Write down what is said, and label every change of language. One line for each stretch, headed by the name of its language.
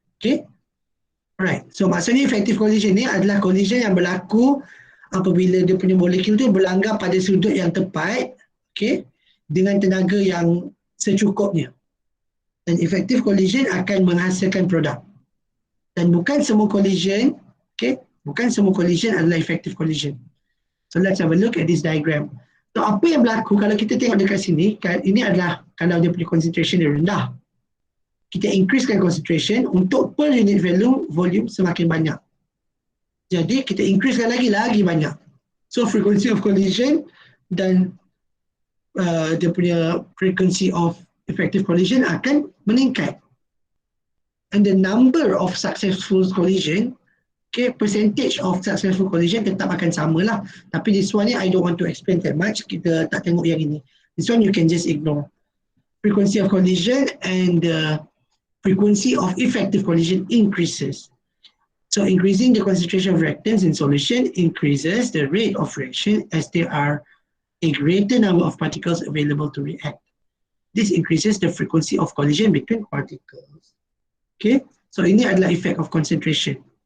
Malay: Okay. Alright, so maksudnya effective collision ni adalah collision yang berlaku apabila dia punya molekul tu berlanggar pada sudut yang tepat, okay, dengan tenaga yang secukupnya. Dan effective collision akan menghasilkan produk. Dan bukan semua collision, okay, Bukan semua collision adalah effective collision.
English: So let's have a look at this diagram.
Malay: So apa yang berlaku kalau kita tengok dekat sini, ini adalah kalau dia punya concentration dia rendah. Kita increasekan concentration untuk per unit volume semakin banyak. Jadi kita increasekan lagi banyak. So frequency of collision dan dia punya frequency of effective collision akan meningkat.
English: And the number of successful collision, okay, percentage of successful collision tetap akan sama lah. Tapi this one ni I don't want to explain that much. Kita tak tengok yang ini. This one you can just ignore. Frequency of collision and the frequency of effective collision increases. So increasing the concentration of reactants in solution increases the rate of reaction as there are a greater number of particles available to react. This increases the frequency of collision between particles.
Malay: Okay, so ini adalah effect of concentration.